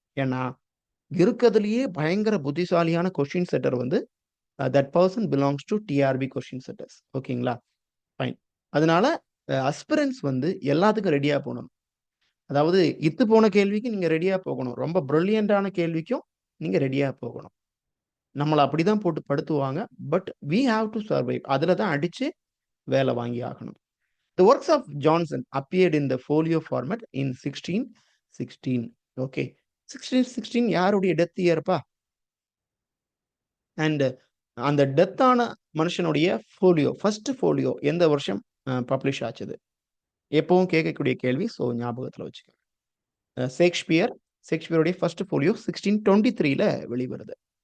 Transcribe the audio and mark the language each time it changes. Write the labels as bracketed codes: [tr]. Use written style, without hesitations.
[ta] ஏன்னா, இருக்கதுலயே பயங்கர புத்திசாலியான கொஸ்டின் செட்டர் வந்து [en] That person belongs to TRB question setters. [ta] ஓகேங்களா? ஃபைன். அதனால அஸ்பிரன்ட்ஸ் வந்து எல்லாத்துக்கும் ரெடியா போணும். அதாவது இத்து போன கேள்விக்கு நீங்க ரெடியா போகணும். ரொம்ப பிரில்லியன்ட்டான கேள்விக்கும் நீங்க ரெடியா போகணும். நம்மள அப்படிதான் போட்டு படுத்துவாங்க. [en] But we have to survive. [ta] அதுல தான் அடிச்சு வேலை வாங்கி ஆகணும். [en] The works of Johnson appeared in the folio format in 1616. [ta] Okay. 1616 யாருடைய டெத் இயர்ப்பா? அண்ட் அந்த டெத் ஆன மனுஷனுடைய ஃபோலியோ, ஃபர்ஸ்ட் ஃபோலியோ எந்த வருஷம் பப்ளிஷ் ஆச்சுது? எப்பவும் கேட்கக்கூடிய கேள்வி. ஸோ ஞாபகத்துல வச்சுக்கங்க. ஷேக்ஸ்பியருடைய ஃபர்ஸ்ட் ஃபோலியோ 1623ல வெளிவருது.